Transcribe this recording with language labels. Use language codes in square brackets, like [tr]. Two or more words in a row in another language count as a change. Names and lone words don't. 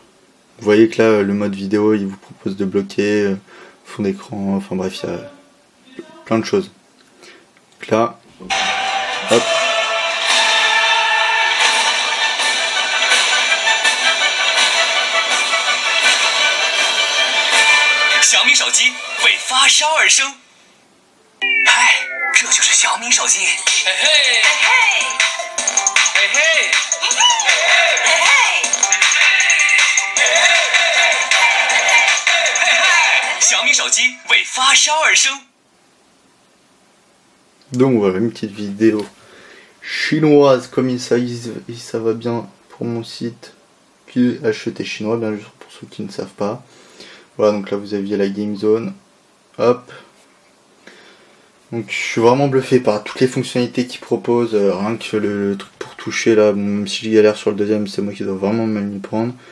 [fr] Vous voyez que là le mode vidéo il vous propose de bloquer fond d'écran, enfin bref il y a plein de choses. Donc là, hop. [zh] Xiaomi 手机为发烧而生。嗨，这就是小米手机。嘿嘿，嘿嘿，嘿嘿，小米手机为发烧而生。 [fr] Donc voilà, une petite vidéo chinoise comme ça va bien pour mon site qui acheté chinois, bien sûr pour ceux qui ne savent pas. Voilà, donc là vous aviez la Game Zone, hop, Donc je suis vraiment bluffé par toutes les fonctionnalités qu'ils proposent, rien que le truc pour toucher là, bon, même si je galère sur le deuxième, c'est moi qui dois vraiment mal m'y prendre.